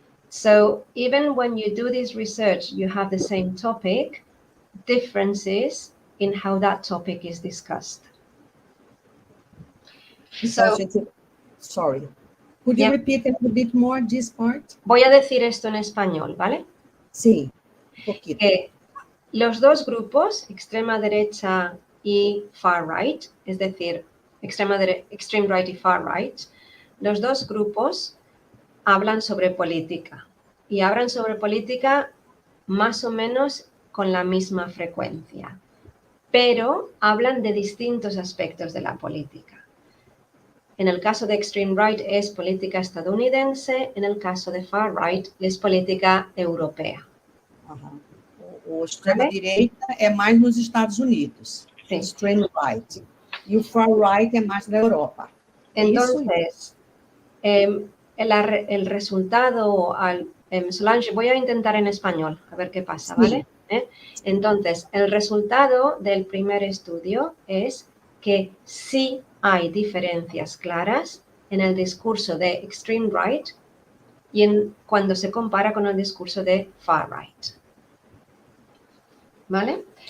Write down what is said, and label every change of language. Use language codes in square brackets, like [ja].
[en] So even when you do this research, you have the same topic, differences in how that topic is discussed. [pt] Então, [en] So, [pt] gente, sorry. [en] Could you repeat a little bit more this part? [es] voy a decir esto en español, ¿vale? [pt] Sim, um pouquinho. [es] Los dos grupos, extrema derecha y far right, es decir, extreme right y far right, los dos grupos hablan sobre política y hablan sobre política más o menos con la misma frecuencia, pero hablan de distintos aspectos de la política. En el caso de extreme right es política estadounidense, en el caso de far right es política europea. [pt] O extrema-direita é mais nos Estados Unidos, Sim. extreme right. E o far right é mais na Europa. [es] Entonces, el resultado, Solange, voy a intentar en español, a ver qué pasa, ¿vale? Entonces, el resultado del primer estudio es que sí hay diferencias claras en el discurso de extreme right y cuando se compara con el discurso de far right. ¿Vale?